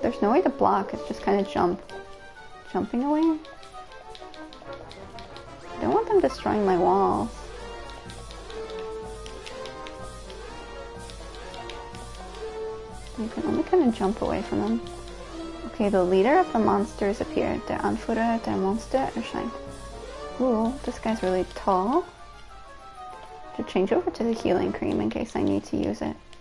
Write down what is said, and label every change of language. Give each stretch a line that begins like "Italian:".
English: There's no way to block, it's just kind of jumping away? I don't want them destroying my walls. You can only kind of jump away from them. Okay, the leader of the monsters appeared.
German: Der Anführer der Monster erscheint.
English: Ooh, this guy's really tall. Should change over to the healing cream in case I need to use it.